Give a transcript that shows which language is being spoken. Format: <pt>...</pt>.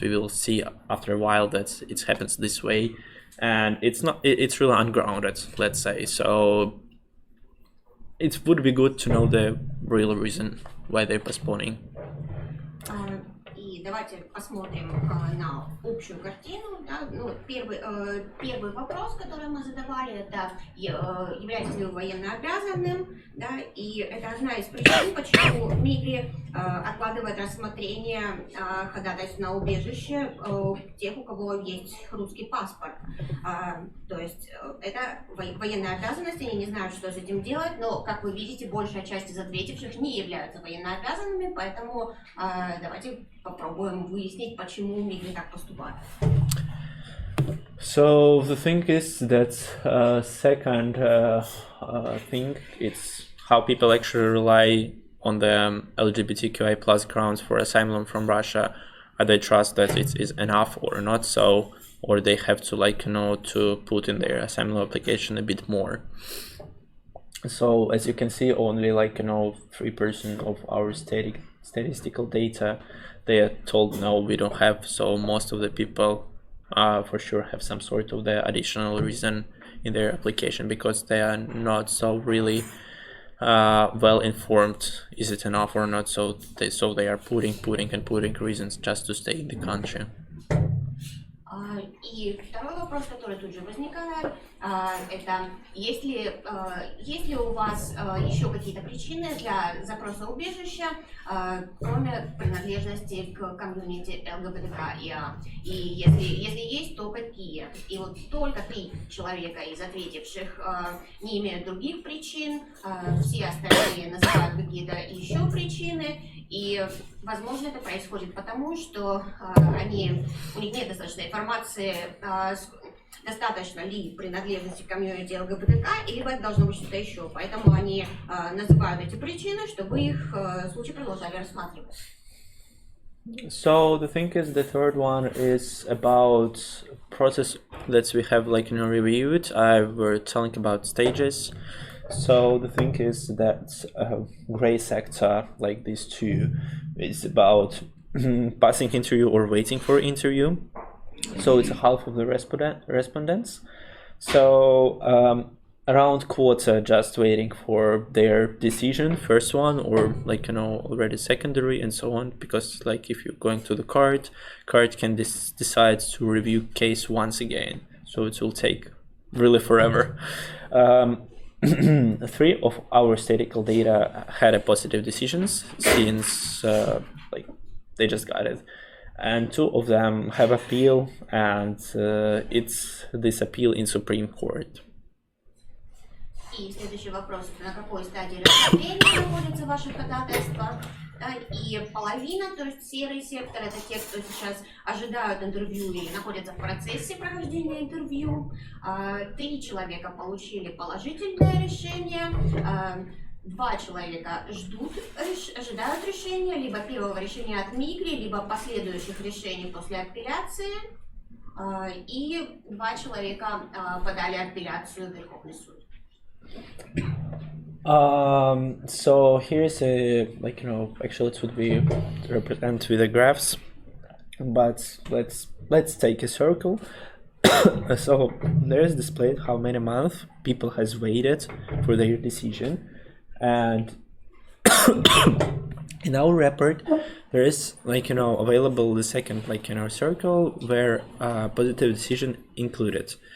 <en>We will see after a while that it happens this way, and it's really ungrounded, let's say. So it would be good to know the real reason why they're postponing.</en> <ru>И давайте посмотрим на общую картину. Да? Первый вопрос, который мы задавали, это являетесь ли вы военно обязанным, да? И это одна из причин, почему Мигри откладывает рассмотрение ходатайств на убежище тех, у кого есть русский паспорт. То есть это военная обязанность, они не знают, что с этим делать, но, как вы видите, большая часть из ответивших не являются военнообязанными, поэтому давайте попробуем выяснить, почему Мигри так поступает.</ru> <en>So the thing is that second thing, it's how people actually rely on the LGBTQIA plus grounds for asylum from Russia. They trust that it is enough or not so, or they have to to put in their asylum application a bit more. So as you can see, only 3% of our statistical data, they are told no, we don't have. So most of the people for sure have some sort of the additional reason in their application, because they are not so really well informed, is it enough or not, so they are putting reasons just to stay in the country.</en> <ru>И второй вопрос, который тут же возникает, это есть ли у вас еще какие-то причины для запроса убежища, кроме принадлежности к комьюнити ЛГБТКИА? И если есть, то какие? И вот только 3 человека из ответивших не имеют других причин, все остальные называют какие-то еще причины. И, возможно, это происходит потому, что у них нет достаточной информации, достаточно ли принадлежности к комьюнити ЛГБТК, либо это должно быть что-то еще. Поэтому они называют эти причины, чтобы их случаи продолжали рассматривать.</ru> <en>So the thing is, the third one is about process that we have reviewed. I were telling about stages. So the thing is that gray sector, like these two, is about passing interview or waiting for interview. So it's half of the respondents. So around quarter just waiting for their decision, first one, or like already secondary and so on, because like if you're going to the court can decide to review case once again, so it will take really forever. 3 of our statistical data had a positive decisions since like they just got it, and 2 of them have appeal, and it's this appeal in Supreme Court.</en> <ru>И следующий вопрос: на какой стадии рассмотрения находятся ваши ходатайства? И половина, то есть серый сектор, это те, кто сейчас ожидают интервью и находятся в процессе прохождения интервью. 3 человека получили положительное решение, 2 человека ожидают решения, либо первого решения от Мигри, либо последующих решений после апелляции. И 2 человека подали апелляцию в Верховный суд.</ru> <en>So here's a actually it would be represented with the graphs, but let's take a circle. So there's displayed how many months people has waited for their decision, and in our report there is available the second circle where positive decision included.</en>